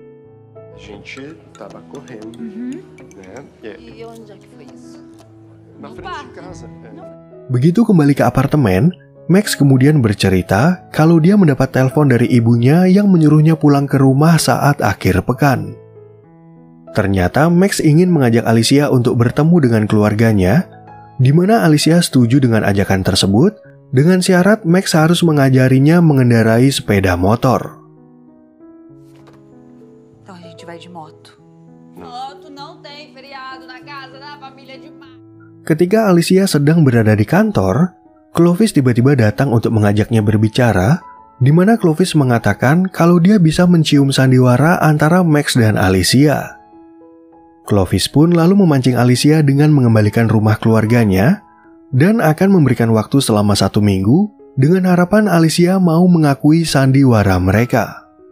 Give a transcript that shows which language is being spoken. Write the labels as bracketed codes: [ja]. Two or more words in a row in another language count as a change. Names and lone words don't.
[id] Begitu kembali ke apartemen, Max kemudian bercerita kalau dia mendapat telepon dari ibunya yang menyuruhnya pulang ke rumah saat akhir pekan. Ternyata Max ingin mengajak Alicia untuk bertemu dengan keluarganya, di mana Alicia setuju dengan ajakan tersebut, dengan syarat Max harus mengajarinya mengendarai sepeda motor. [pt] Então a gente vai de moto. Moto não tem feriado na casa da família de Max. [id] Ketika Alicia sedang berada di kantor, Clovis tiba-tiba datang untuk mengajaknya berbicara, di mana Clovis mengatakan kalau dia bisa mencium sandiwara antara Max dan Alicia. Clovis pun lalu memancing Alicia dengan mengembalikan rumah keluarganya dan akan memberikan waktu selama 1 minggu dengan harapan Alicia mau mengakui sandiwara mereka.